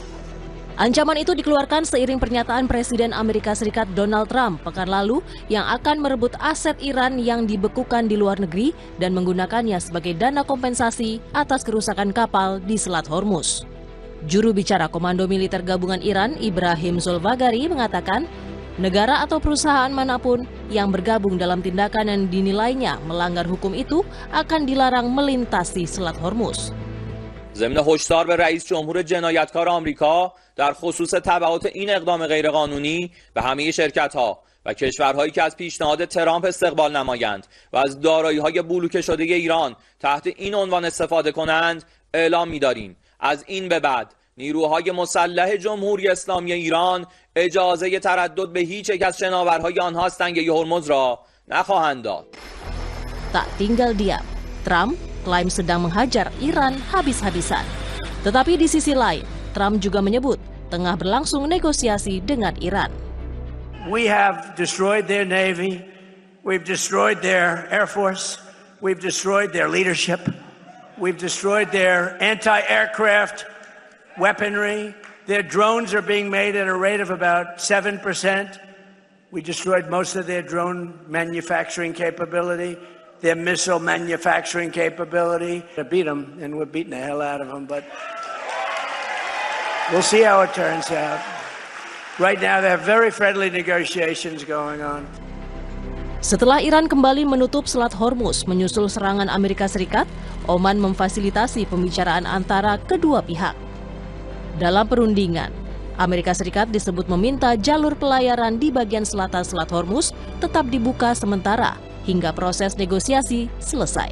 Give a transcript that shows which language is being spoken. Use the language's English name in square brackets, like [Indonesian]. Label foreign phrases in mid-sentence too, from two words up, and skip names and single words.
[Indonesian] Ancaman itu dikeluarkan seiring pernyataan Presiden Amerika Serikat Donald Trump pekan lalu yang akan merebut aset Iran yang dibekukan di luar negeri dan menggunakannya sebagai dana kompensasi atas kerusakan kapal di Selat Hormuz. Juru bicara Komando Militer Gabungan Iran, Ibrahim Zolfagari, mengatakan negara atau perusahaan manapun yang bergabung dalam tindakan yang dinilainya melanggar hukum itu akan dilarang melintasi Selat Hormuz. [Persian] ضمن هشدار به رئیس جمهور جنایتکار آمریکا در خصوص تبعات این اقدام غیرقانونی به همه شرکت‌ها و کشورهایی که از پیشنهاد ترامپ استقبال نمایند و از دارایی‌های بلوکه شده ایران تحت این عنوان استفاده کنند اعلام می‌داریم از این به بعد نیروهای مسلح جمهوری اسلامی ایران اجازه تردد به هیچ یک از شناورهای آنها از تنگه هرمز را نخواهند داد. [Indonesian] Tak tinggal diam, Trump klaim sedang menghajar Iran habis-habisan. Tetapi di sisi lain, Trump juga menyebut tengah berlangsung negosiasi dengan Iran. [English] We have destroyed their navy, we've destroyed their air force, we've destroyed their leadership, we've destroyed their anti-aircraft weaponry. Their drones are being made at a rate of about 7%. We destroyed most of their drone manufacturing capability, their missile manufacturing capability. To beat them, and we're beating the hell out of them, but we'll see how it turns out. Right now, there are very friendly negotiations going on. [Indonesian] Setelah Iran kembali menutup Selat Hormuz menyusul serangan Amerika Serikat, Oman memfasilitasi pembicaraan antara kedua pihak. Dalam perundingan, Amerika Serikat disebut meminta jalur pelayaran di bagian selatan Selat Hormuz tetap dibuka sementara hingga proses negosiasi selesai.